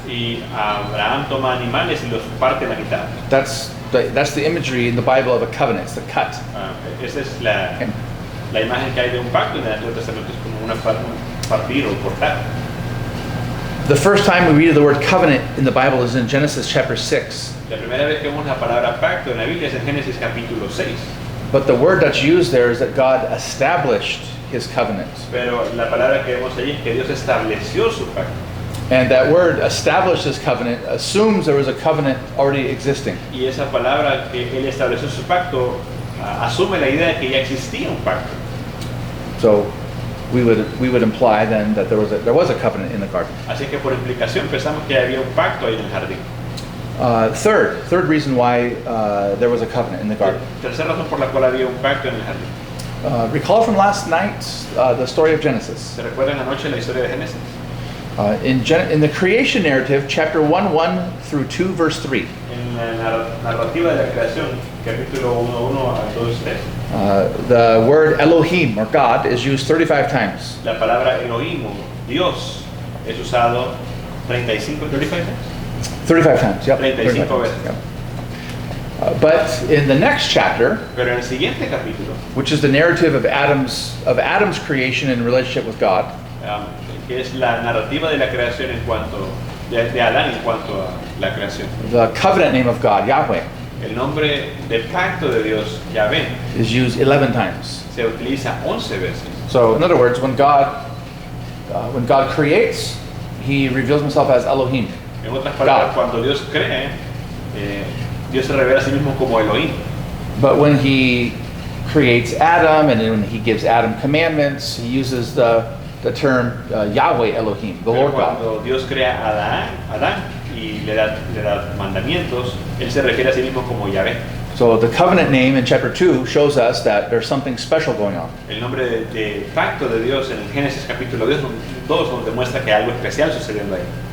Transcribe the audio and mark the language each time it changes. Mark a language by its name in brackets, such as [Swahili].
[Spanish] Y Abraham toma animales y los parte en la mitad. [English] That's the imagery in the Bible of a covenant. It's the cut. [Spanish] Esa es la imagen que hay de un pacto en el Antiguo Testamento, es como un partir o cortar. [English] The first time we read the word covenant in the Bible is in Genesis chapter 6. [Spanish] La primera vez que vemos la palabra pacto en la Biblia es en Génesis capítulo 6. [English] But the word that's used there is that God established his covenant. [Spanish] Pero la palabra que vemos allí es que Dios estableció su pacto. [English] And that word established his covenant assumes there was a covenant already existing. [Spanish] Y esa palabra que Él estableció su pacto asume la idea de que ya existía un pacto. [English] So we would imply then that there was a covenant in the garden. [Spanish] Así que por implicación pensamos que había un pacto ahí en el jardín. [English] Third reason why there was a covenant in the garden. [Spanish] Tercera razón por la cual había un pacto en el jardín. [English] Recall from last night the story of Genesis. [Spanish] ¿Se recuerdan anoche la historia de Génesis? [English] In the creation narrative, chapter 1 through 2, verse 3. [Spanish] En la narrativa de la creación, capítulo 1 a 2:3. [English] The word Elohim, or God, is used 35 times. [Spanish] La palabra Elohim, o Dios, es usado 35 [English] times. 35 times, yep. [Spanish] 35 veces. [English] Yep. But in the next chapter, [Spanish] Pero en el siguiente capítulo, [English] which is the narrative of Adam's creation in relationship with God, [Spanish] que es la narrativa de la creación en cuanto de Adán en cuanto a la creación. [English] the covenant name of God, Yahweh, [Spanish] El nombre del pacto de Dios, Yahvé, [English] is used 11 times. [Spanish] se utiliza 11 veces. [English] So, in other words, when God creates, He reveals Himself as Elohim. [Spanish] En otras palabras, cuando Dios cree, Dios se revela a sí mismo como Elohim. [English] But when He creates Adam, and then when He gives Adam commandments, He uses the term Yahweh Elohim, the [Spanish] Pero [English] Lord God. [Spanish] cuando Dios crea a Adán y le da mandamientos, Él se refiere a sí mismo como Yahvé. [English] So the covenant name in chapter 2 shows us that there's something special going on. [Spanish] El nombre de pacto de Dios en el Génesis capítulo 2 nos demuestra que hay algo especial sucediendo ahí.